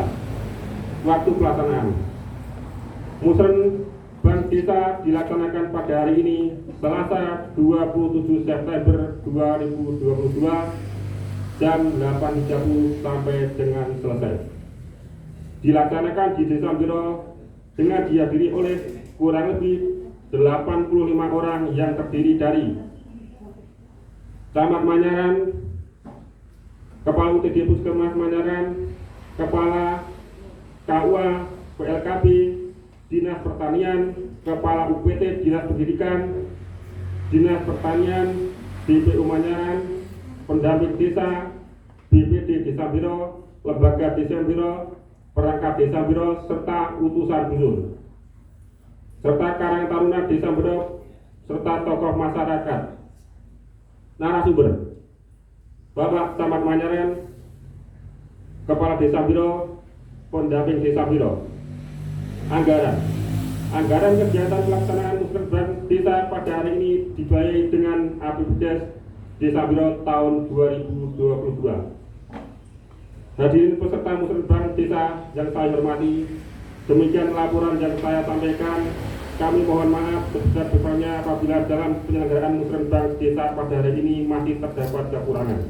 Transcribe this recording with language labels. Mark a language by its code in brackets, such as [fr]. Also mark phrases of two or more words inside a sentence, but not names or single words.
[id] Waktu pelaksanaan Musrenbang Desa dilaksanakan pada hari ini Selasa 27 September 2022 jam 8.30 sampai dengan selesai. Dilaksanakan di Desa Mbiro dengan dihadiri oleh kurang lebih 85 orang yang terdiri dari Camat Manyaran, Kepala UTD Puskesmas Manyaran, Kepala KUA PLKB, Dinas Pertanian, Kepala UPT Dinas Pendidikan, Dinas Pertanian, BPU Manyaran, Pendamping Desa, BPD Desa Mbiro, Lembaga Desa Mbiro, Perangkat Desa Mbiro, serta utusan dusun, serta Karang Taruna Desa Mbiro, serta tokoh masyarakat. Narasumber Bapak Camat Manyaran, Kepala Desa Mbiro, Pendamping Desa Mbiro. Anggaran kegiatan pelaksanaan musrenbang desa pada hari ini dibiayai dengan APBDes Desa Mbiro tahun 2022. Hadirin peserta musrenbang desa yang saya hormati, demikian laporan yang saya sampaikan. Kami mohon maaf sebesar-besarnya apabila dalam penyelenggaraan musrenbang desa pada hari ini masih terdapat kekurangan.